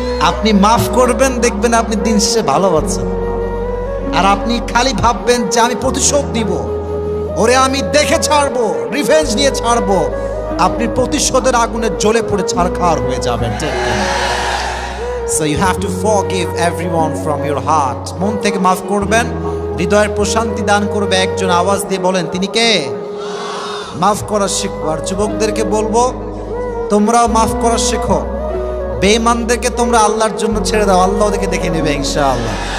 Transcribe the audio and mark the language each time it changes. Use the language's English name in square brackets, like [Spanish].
[Bangla] আপনি মাফ করবেন, দেখবেন আপনি দিন শেষে ভালো আছেন। আর আপনি খালি ভাববেন যে আমি প্রতিশোধ দিব, ওরে আমি দেখে ছাড়বো, রিভেঞ্জ নিয়ে ছাড়বো, আপনি প্রতিশোধের আগুনে জ্বলে পড়ে ছারখার হয়ে যাবেন। [English] So you have to forgive everyone from your heart. [Bangla] মন থেকে মাফ করবেন, হৃদয়ের প্রশান্তি দান করবে। একজন আওয়াজ দিয়ে বলেন, তিনি কে? মাফ করা শিখো। আর যুবকদেরকে বলবো, তোমরাও মাফ করা শেখো। বেঈমানদেরকে তোমরা আল্লাহর জন্য ছেড়ে দাও, আল্লাহ ওদেরকে দেখে নেবে ইনশাআল্লাহ।